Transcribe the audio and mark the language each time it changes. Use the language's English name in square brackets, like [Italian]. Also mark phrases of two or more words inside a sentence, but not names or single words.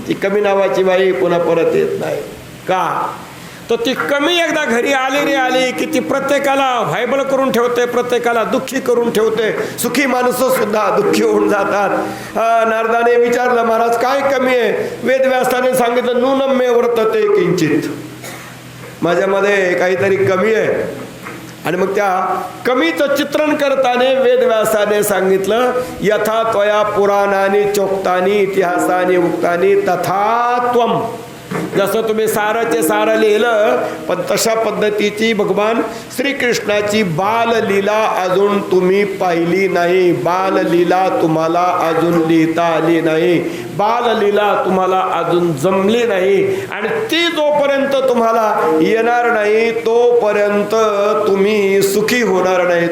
[Marathi] ती कमी नावाची बाई पुन्हा परत येत नाही का? तर ती कमी एकदा घरी आली की ती प्रत्येकाला व्हायबल करून ठेवते, प्रत्येकाला दुःखी करून ठेवते. सुखी माणसं सुद्धा दुःखी होऊन जातात. नारदाने विचारलं, महाराज काय कमी आहे? वेदव्यासाने सांगितलं, [Sanskrit] नूनम्ये वर्तते किंचित, [Marathi] माझ्यामध्ये काहीतरी कमी आहे. आणि मग त्या कमीचं चित्रण करताना वेदव्यासाने सांगितलं, [Sanskrit] यथा त्वया पुराणानी चोक्तानी इतिहासानी उक्तानी तथा त्वम [Marathi] जसं तुम्ही साराचे सार लिहिलं, पण तशा पद्धतीची भगवान श्रीकृष्णाची बाललीला अजून तुम्ही पाहिली नाही. बाललीला तुम्हाला अजून लिहिता आली नाही, बाललीला तुम्हाला अजून जमली नाही. आणि ती जोपर्यंत तुम्हाला येणार नाही तोपर्यंत तुम्ही सुखी होणार नाही.